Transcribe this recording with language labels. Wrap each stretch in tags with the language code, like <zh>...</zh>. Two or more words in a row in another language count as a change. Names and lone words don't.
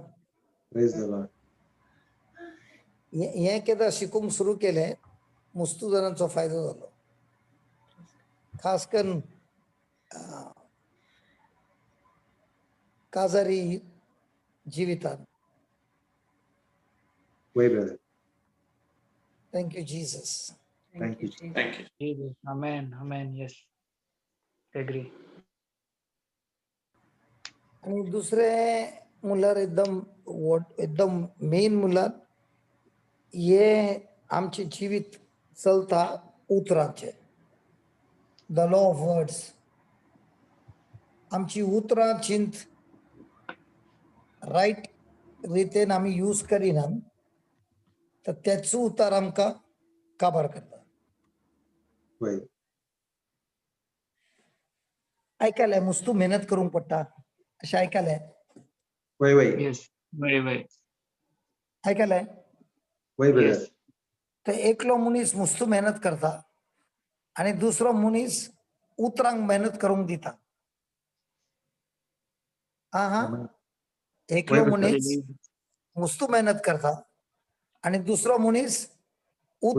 <en>Praise the Lord.</en> <kok>हे केदा शिकूंक सुरू केले मुस्तू जणांचो फायदो जालो खास करून काजारी जिवितान</kok> <en>Way, brother. Thank you Jesus Thank you. Thank you. Jesus. Amen. Amen. Yes. Agree.</en> <kok>आणि दुसरे म्हणल्यार एकदम मेन म्हणल्यार हे आमचे जिवीत चलता उतरांचे</kok> <en>the law of words</en> <kok>आमची उतरां चिंत रायट रितीन आमी यूज करिना तर त्याचो उतार आमकां काबार करता</kok> <en>Way.</en> <kok>आयकले मुस्तू मेहनत करूंक पडटा अशें आयकले</kok> <en>Way. Yes. Very, very.</en> <kok>आयकले</kok> <en>Way, brother. Yes.</en> <kok>तर एकलो मनीस मुस्तू मेहनत करता आणि दुसरो मनीस उतरांक मेहनत करूंक दिता हा</kok> <en>Amen.</en> <kok>एकलो</kok> <en>Wait,</en> <kok>मनीस</kok> <en>Hallelujah.</en> <kok>मुस्तू मेहनत करता आणि दुसरो मनीस उतरांक</kok>